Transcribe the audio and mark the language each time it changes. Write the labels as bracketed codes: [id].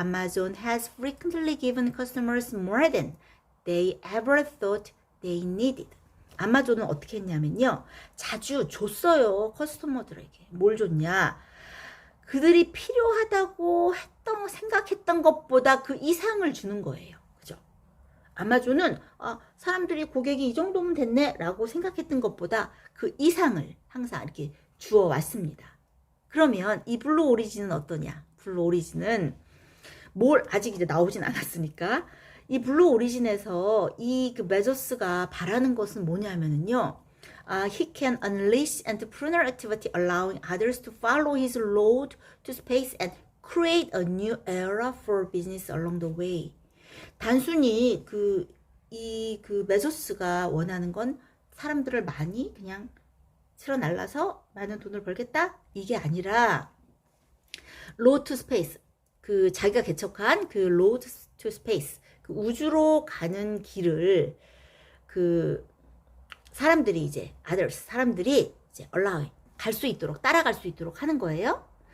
[en] Amazon has frequently given customers more than they ever thought they needed. [ko] 아마존은 어떻게 했냐면요. 자주 줬어요. 커스터머들에게. 뭘 줬냐. 그들이 필요하다고 생각했던 것보다 그 이상을 주는 거예요. 그죠? 아마존은 사람들이 고객이 이 정도면 됐네 라고 생각했던 것보다 그 이상을 항상 이렇게 주어 왔습니다. 그러면 이 블루 오리진은 어떠냐? 블루 오리진은 아직 이제 나오진 않았으니까 이 블루 오리진에서 이 그 베조스가 바라는 것은 뭐냐면은요. [en] He can unleash entrepreneurial activity allowing others to follow his road to space and create a new era for business along the way. [ko] 단순히 그 베조스가 원하는 건 사람들을 많이 그냥 실어 날라서 많은 돈을 벌겠다? 이게 아니라 road to space 그 자기가 개척한 그 road to space 그 우주로 가는 길을 그 사람들이 이제 사람들이 이제 갈 수 있도록 따라갈 수 있도록 하는 거예요.